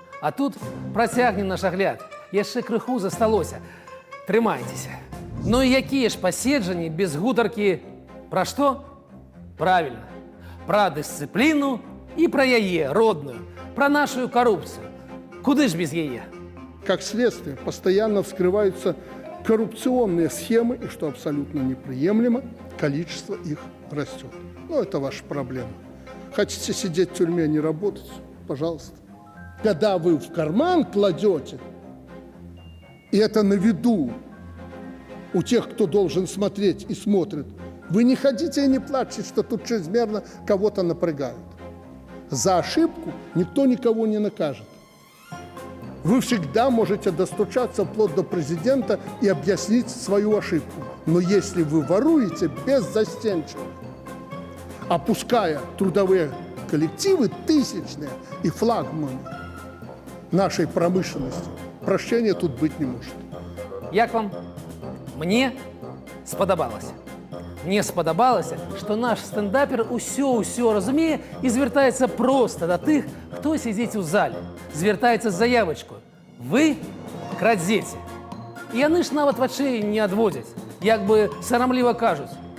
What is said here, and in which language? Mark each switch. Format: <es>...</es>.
<be>А тут працягнем наш агляд. Яшчэ крыху засталося. Трымайцеся. Ну і якія ж паседжанні без гутаркі пра што?</be> <ru>Правильно.</ru> <be>Пра дысцыпліну і пра яе родную, пра нашу карупцыю. Куды ж без яе?</be> <ru>Как следствие, постоянно вскрываются коррупционные схемы, и, что абсолютно неприемлемо, количество их растет. Ну, это ваша проблема. Хотите сидеть в тюрьме, не работать? Пожалуйста. Когда вы в карман кладете, и это на виду у тех, кто должен смотреть и смотрит, вы не ходите и не плачьте, что тут чрезмерно кого-то напрягают. За ошибку никто никого не накажет. Вы всегда можете достучаться вплоть до президента и объяснить свою ошибку. Но если вы воруете беззастенчиво, опуская трудовые коллективы тысячные и флагманы нашей промышленности, прощения тут быть не может.</ru> <be>Як вам? Мне спадабалася. Мне спадабалася, што наш стендапер усё разумее і звяртаецца проста да тых, хто сядзіць у зале. Звяртаецца з заявачку. Вы крадзеце. І яны ж нават вачэй не адводзяць, як бы сарамліва кажуць.</be>